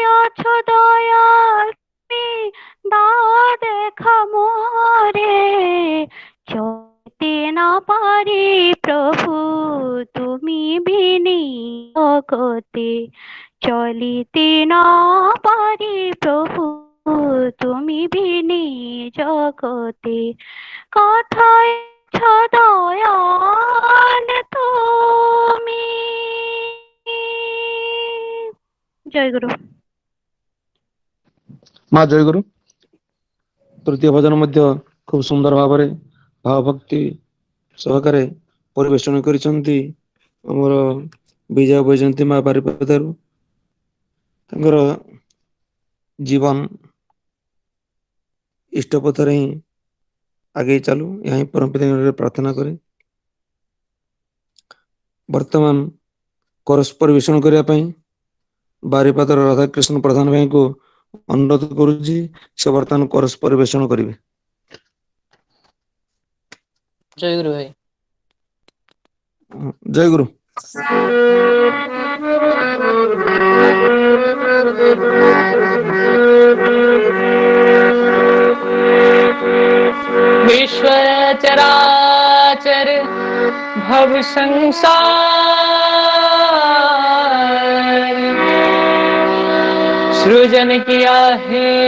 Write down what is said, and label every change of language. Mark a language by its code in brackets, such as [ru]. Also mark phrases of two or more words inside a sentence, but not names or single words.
[bn] আছো দয়াল তুমি দাও দেখা মোরে, চলতে না পারি প্রভু তুমি বিনি জগতে, চলিতে না পারি প্রভু তুমি বিনি জগতে, কথায় আছো দয়াল তুমি। জয় গুরু। মা জয়গুরু। [or] ତୃତୀୟ ଭଜନ ମଧ୍ୟ ଖୁବ ସୁନ୍ଦର ଭାବରେ ଭାବଭକ୍ତି ସହକାରେ ପରିବେଷଣ କରିଛନ୍ତି ଆମର ବିଜୟ ବୈଜୟନ୍ତୀ ମା ବାରିପଦାରୁ। ତାଙ୍କର ଜୀବନ ଇଷ୍ଟ ପଥରେ ହିଁ ଆଗେଇ ଚାଲୁ, ଏହା ହିଁ ପରମପିତା ପ୍ରାର୍ଥନା କରେ। ବର୍ତ୍ତମାନ କରସ୍ ପରିବେଷଣ କରିବା ପାଇଁ ବାରିପଦାର ରାଧାକୃଷ୍ଣ ପ୍ରଧାନ ଭାଇଙ୍କୁ ଅନୁରୋଧ କରୁଛି, ସେ ବର୍ତ୍ତମାନ କରସ୍ ପରିବେଷଣ କରିବେ। ଜୟ ଗୁରୁ ଭାଇ। ଜୟ ଗୁରୁ। [hi] विश्व चराचर भव संसार, सृजन किया है